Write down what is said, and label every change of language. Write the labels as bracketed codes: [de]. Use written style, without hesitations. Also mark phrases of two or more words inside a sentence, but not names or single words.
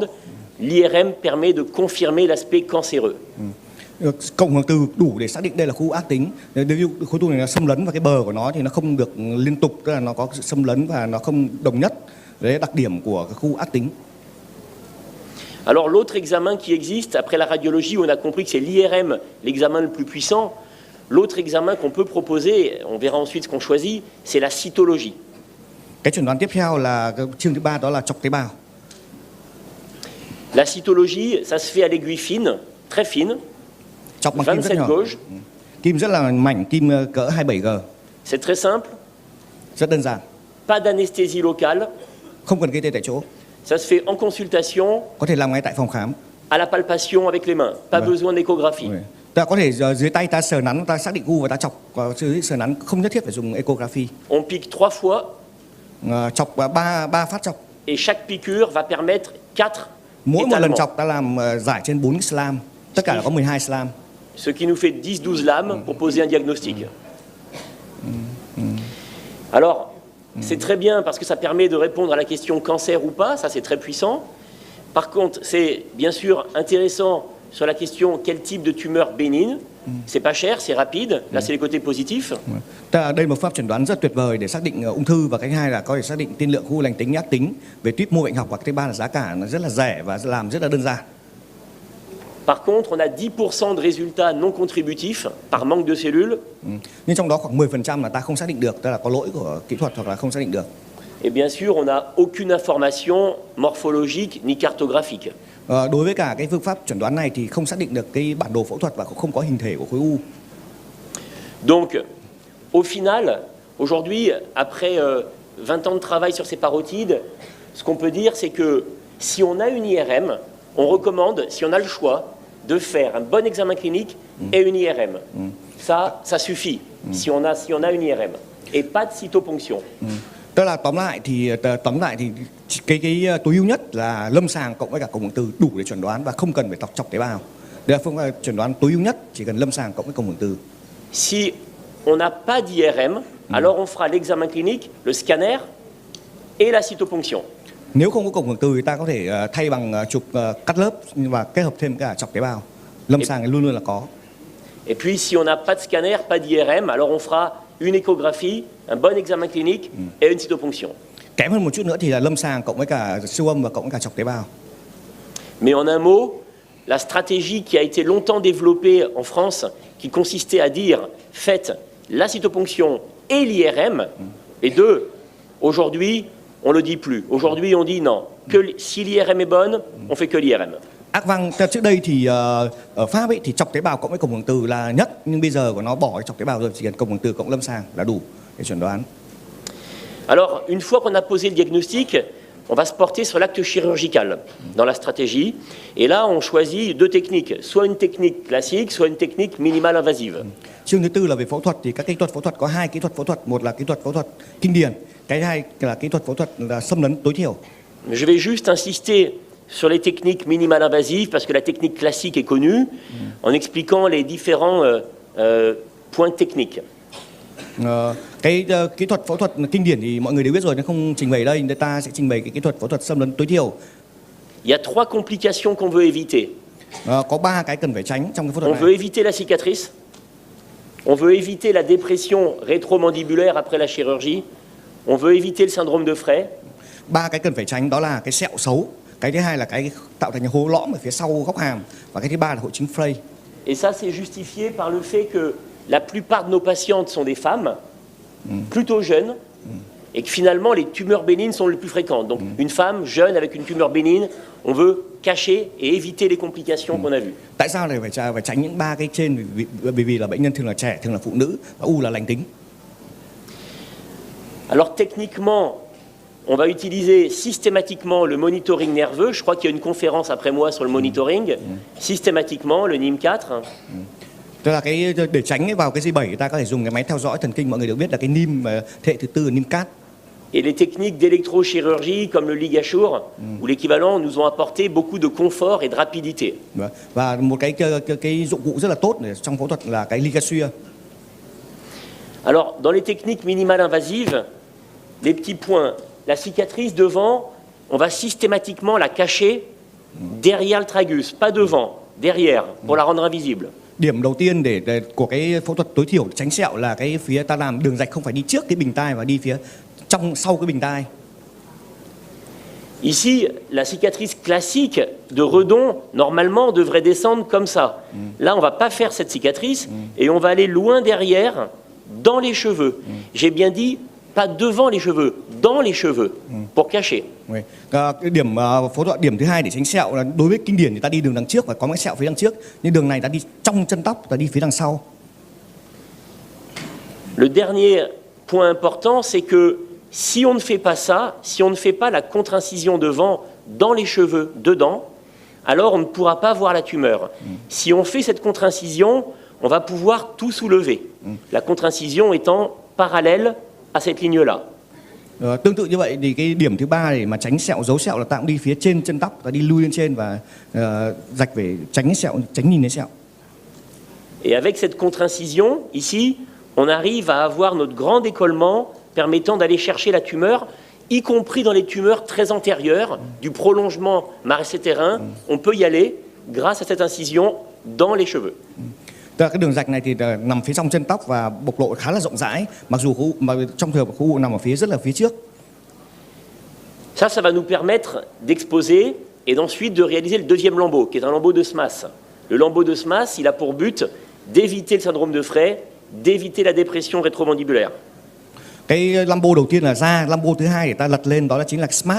[fr] L'IRM permet de confirmer l'aspect cancéreux. [vi] Cộng hưởng từ đủ để xác định đây là khối u ác tính. Nếu như khối u này nó xâm lấn và cái bờ của nó thì nó không được liên tục, tức là nó có sự xâm lấn và nó không đồng nhất. Đấy là đặc điểm của cái khối u ác tính. [fr] Alors l'autre examen qui existe après la radiologie, où on a compris que c'est l'IRM l'examen le plus puissant. L'autre examen qu'on peut proposer, on verra ensuite ce qu'on choisit, c'est la cytologie. [vi] Cái chẩn đoán tiếp theo là cái chương thứ ba, đó là chọc tế bào. [fr] La cytologie, ça se fait à l'aiguille fine, très fine, [vi] chọc bằng kim rất 27 nhỏ. gauge. Kim rất là mảnh, kim cỡ 27G. [fr] C'est très simple, [vi] Rất đơn giản, [fr] pas d'anesthésie locale. [vi] không cần gây tê tại chỗ, [fr] Ça se fait en consultation, [vi] có thể làm ngay tại phòng khám. [fr] à la palpation avec les mains, pas Ouais. besoin d'échographie. [vi] Ta có thể dưới tay ta sờ nắn, ta xác định u và ta chọc dưới sờ nắn, không nhất thiết phải dùng echography. [fr] On pique 3 fois [vi] Chọc ba phát chọc. [fr] et chaque piqûre va permettre 4 [vi] Mỗi một lần [fr] étalements. [vi] chọc ta làm giải trên 4 slam, tất cả là có 12 slam. [fr] Ce qui nous fait 10-12 lames pour poser un diagnostic. Alors, c'est très bien parce que ça permet de répondre à la question cancer ou pas, ça c'est très puissant. Par contre, c'est bien sûr intéressant sur la question quel type de tumeur bénigne. C'est pas cher, c'est rapide, là c'est les côtés positifs. [vi] Đây là một pháp chẩn đoán rất tuyệt vời để xác định ung thư, và cái hai là có thể xác định tiên lượng khối u lành tính, ác tính về tuyếp mô bệnh học, và cái thứ ba là giá cả nó rất là rẻ và làm rất là đơn giản. [fr] Par contre, on a 10% de résultats non contributifs par manque de cellules. [vi] Nhưng trong đó khoảng 10% là ta không xác định được, tức là có lỗi của kỹ thuật hoặc là không xác định được. [fr] Et bien sûr, on n'a aucune information morphologique ni cartographique. [vi] Đối với cả cái phương pháp chẩn đoán này thì không xác định được cái bản đồ phẫu thuật và cũng không có hình thể của khối u. [fr] Donc, au final, aujourd'hui, après 20 ans de travail sur ces parotides, ce qu'on peut dire, c'est que si on a une IRM, on recommande, si on a le choix, de faire un bon examen clinique et une IRM. Ça suffit, si on a une IRM. Et pas de cytoponction. [vi] Tức là tóm lại thì cái tối ưu nhất là lâm sàng cộng với cả cộng hưởng từ đủ để chẩn đoán và không cần phải chọc tế bào. Đây là phương pháp chẩn đoán tối ưu nhất, chỉ cần lâm sàng cộng với cộng hưởng từ. [fr] Si on n'a pas d'IRM, alors on fera l'examen clinique, le scanner et la cytoponction. [vi] Nếu không có cộng hưởng từ thì ta có thể thay bằng chụp cắt lớp và kết hợp thêm cả chọc tế bào. Lâm sàng luôn luôn là có. [fr] Et puis si on n'a pas de scanner, pas d'IRM, alors on fera une échographie, un bon examen clinique et une cytoponction. [vi] Kém hơn một chút nữa thì là lâm sàng cộng với cả siêu âm và cộng với cả chọc tế bào. [fr] Mais en un mot, la stratégie qui a été longtemps développée en France, qui consistait à dire faites la cytoponction et l'IRM, les deux, aujourd'hui, on ne le dit plus. Aujourd'hui, on dit non. Que si l'IRM est bonne, on fait que l'IRM. [vi] Vâng, trước đây thì ở Pháp ấy, thì chọc tế bào cộng với cộng hưởng từ là nhất, nhưng bây giờ của nó bỏ chọc tế bào rồi, chỉ cần cộng hưởng từ cộng lâm sàng là đủ để chẩn đoán. [fr] Alors, une fois qu'on a posé le diagnostic, on va se porter sur l'acte chirurgical dans la stratégie. Et là, on choisit deux techniques, soit une technique classique, soit une technique minimale invasive. [vi] Chương thứ tư là về phẫu thuật thì các kỹ thuật phẫu thuật có hai kỹ thuật phẫu thuật, một là kỹ thuật phẫu thuật kinh điển, cái hai là kỹ thuật phẫu thuật là xâm lấn tối thiểu. [fr] Je vais juste insister sur les techniques minimales invasives parce que la technique classique est connue, en expliquant les différents points techniques. [vi] Cái kỹ thuật phẫu thuật kinh điển thì mọi người đều biết rồi, nên không trình bày đây, người ta sẽ trình bày cái kỹ thuật phẫu thuật xâm lấn tối thiểu. [fr] Il y a trois complications qu'on veut éviter. [vi] Có ba cái cần phải tránh trong cái phẫu thuật này. [fr] On veut éviter la cicatrice, on veut éviter la dépression rétromandibulaire après la chirurgie, on veut éviter le syndrome de Frey. [vi] Ba cái cần phải tránh đó là cái sẹo xấu, cái thứ hai là cái tạo thành hố lõm ở phía sau góc hàm, và cái thứ ba là hội chứng Frey. [fr] Et ça c'est justifié par le fait que la plupart de nos patientes sont des femmes plutôt jeunes et que finalement les tumeurs bénignes sont les plus fréquentes. Donc une femme jeune avec une tumeur bénigne, on veut cacher et éviter les complications qu'on a vues. [vi] Tại sao lại phải tránh những ba cái trên? Bởi vì là bệnh nhân thường là trẻ, thường là phụ nữ, và u là lành tính. [fr] Alors techniquement, on va utiliser systématiquement le monitoring nerveux. Je crois qu'il y a une conférence après moi sur le monitoring. Systématiquement, le NIM4. [vi] Tức là cái để tránh vào cái G7, ta có thể dùng cái máy theo dõi thần kinh, mọi người đều biết là cái NIM thế hệ thứ tư, NIM4. [fr] Et les techniques d'électrochirurgie comme le ligature ou l'équivalent nous ont apporté beaucoup de confort et de rapidité. [vi] Và một cái dụng cụ rất là tốt trong phẫu thuật là cái ligature. [fr] Alors, dans les techniques minimales invasives, les petits points, la cicatrice devant, on va systématiquement la cacher derrière le tragus, pas devant, derrière, pour la rendre invisible. [vi] Điểm đầu tiên của cái phẫu thuật tối thiểu tránh sẹo là cái phía ta làm đường rạch không phải đi trước cái bình tai mà đi phía sau cái bình tai. [fr] Ici, la cicatrice classique de Redon, normalement, devrait descendre comme ça. Là, on ne va pas faire cette cicatrice et on va aller loin derrière, dans les cheveux. J'ai bien dit, pas devant les cheveux, dans les cheveux, pour cacher. [vi] Cái điểm phẫu thuật điểm thứ hai để tránh sẹo là đối với kinh điển thì ta đi đường đằng trước và có cái sẹo phía đằng trước, nhưng đường này ta đi trong chân tóc, ta đi phía đằng sau. [fr] Le dernier point important, c'est que si on ne fait pas ça, si on ne fait pas la contre-incision devant dans les cheveux, dedans, alors on ne pourra pas voir la tumeur. Si on fait cette contre-incision, on va pouvoir tout soulever. La contre-incision étant parallèle à cette ligne-là. [vi] Tương tự như vậy thì cái điểm thứ ba để mà tránh sẹo, giấu sẹo là ta cũng đi phía trên chân tóc, ta đi lui lên trên và rạch về tránh sẹo, tránh nhìn thấy sẹo. [fr] Et avec cette contre-incision, ici, on arrive à avoir notre grand décollement permettant d'aller chercher la tumeur, y compris dans les tumeurs très antérieures, du prolongement marsétérin. On peut y aller grâce à cette incision dans les cheveux. [vi] Cái đường rạch này thì nằm phía trong chân tóc và bộc lộ khá là rộng rãi, mặc dù trong trường hợp khu u nằm ở phía rất là phía trước. [fr] Ça va nous permettre d'exposer et ensuite de réaliser le deuxième lambeau, qui est un lambeau de SMAS. Le lambeau de SMAS, il a pour but d'éviter le syndrome de Frey, d'éviter la dépression rétromandibulaire. [vi] Cái lambo đầu tiên là da, lambo thứ hai để ta lật lên đó là chính là smart.